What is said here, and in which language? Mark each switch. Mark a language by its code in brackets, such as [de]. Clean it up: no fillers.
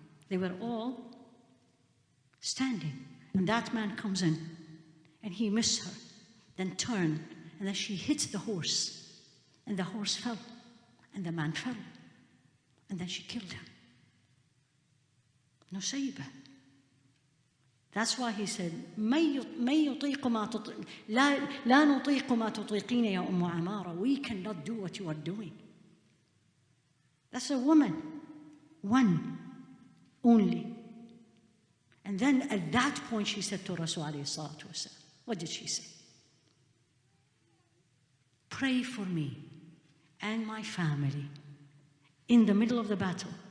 [en] They were all standing. And that man comes in, and he missed her, then turned, and then she hit the horse, and the horse fell, and the man fell, and then she killed him. Nusayba. That's why he said, [ar] لا نطيق ما تطيقين يا أم عمارة. [en] We cannot do what you are doing. That's a woman. One. Only. And then at that point she said to Rasul alayhi salatu wasalam, what did she say? Pray for me and my family in the middle of the battle.